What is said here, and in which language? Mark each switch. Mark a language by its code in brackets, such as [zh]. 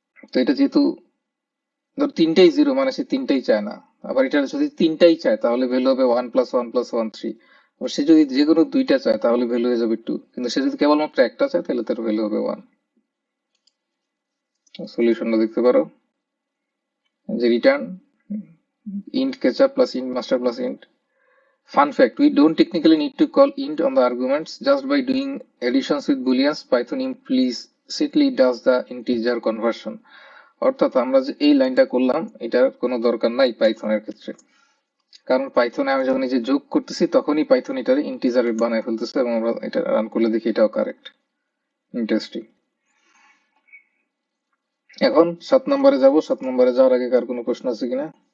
[bn] তো এটা যেহেতু ধর তিনটাই 0, মানে সে তিনটাই চায় না। আবার এটা যদি তিনটাই চায় তাহলে ভ্যালু হবে 1 + 1 + 1 3। আবার সে যদি যে কোনো দুইটা চায় তাহলে ভ্যালু হয়ে যাবে 2, কিন্তু সে যদি কেবলমাত্র একটা চায় তাহলে তার ভ্যালু হবে 1। সলিউশনটা দেখতে পারো যে return int ketchup plus int master plus int. [en] Fun fact, we don't technically need to call int on the arguments. Just by doing additions with booleans, Python implicitly does the integer conversion. [bn] অর্থাৎ আমরা যে এই লাইনটা করলাম এটার কোনো দরকার নাই পাইথনের ক্ষেত্রে, কারণ পাইথনে আমি যখন এই যে যোগ করতেছি তখনই পাইথন এটারে ইন্টিজারে বানায় ফেলতেছে, এবং আমরা এটা রান করলে দেখি এটাও কারেক্ট। ইন্টারেস্টিং। এখন 7 নম্বরে যাব। 7 নম্বরে যাওয়ার আগে কার কোনো প্রশ্ন আছে কিনা?